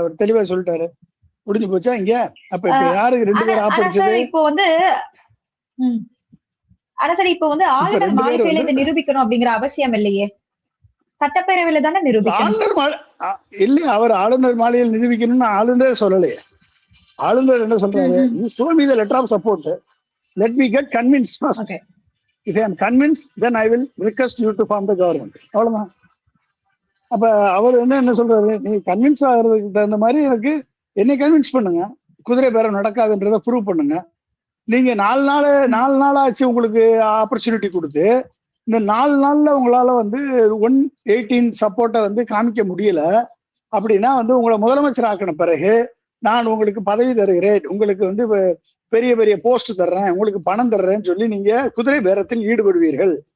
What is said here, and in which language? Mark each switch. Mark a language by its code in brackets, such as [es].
[ta] அவர் தெளிவா சொல்லிட்டாரு. முடிஞ்சு போச்சா இங்க? அப்ப இப்ப யாருக்கு 2 பேர் ஆப்படிச்சது? இப்போ வந்து சரி, இப்போ வந்து ஆளுநர் மாளிகையில இதை நிரூபிக்கணும் அப்படிங்கிற அவசியம் இல்லையே, சட்டப்பேரவையில தானே நிரூபிக்கணும். இல்லையா, அவர் ஆளுநர் மாளிகையில் நிரூபிக்கணும்னு ஆளுநர் சொல்லலையே. ஆளுநர் என்ன சொல்றாரு? [en] show me the letter of support, let me get convinced first. Okay. If I am convinced, then I will request you to form the government. [ta] அவ்வளவுதான். அப்ப அவர் என்ன சொல்றாரு? நீ கன்வின்ஸ் ஆகிறதுக்கு தகுந்த மாதிரி எனக்கு என்னை கன்வின்ஸ் பண்ணுங்க, குதிரை பேரம் நடக்காதுன்றதை ப்ரூவ் பண்ணுங்க. நீங்க 4 நாள் ஆச்சு உங்களுக்கு ஆப்பர்ச்சுனிட்டி கொடுத்து, இந்த 4 நாள்ல உங்களால வந்து 118 சப்போர்ட்டை வந்து காமிக்க முடியல அப்படின்னா வந்து உங்களை முதலமைச்சர் ஆக்கின பிறகு நான் உங்களுக்கு பதவி தருகிறேன், உங்களுக்கு வந்து பெரிய பெரிய போஸ்ட் தர்றேன், உங்களுக்கு பணம் தர்றேன்னு சொல்லி நீங்க குதிரை பேரத்தில் ஈடுபடுவீர்கள்.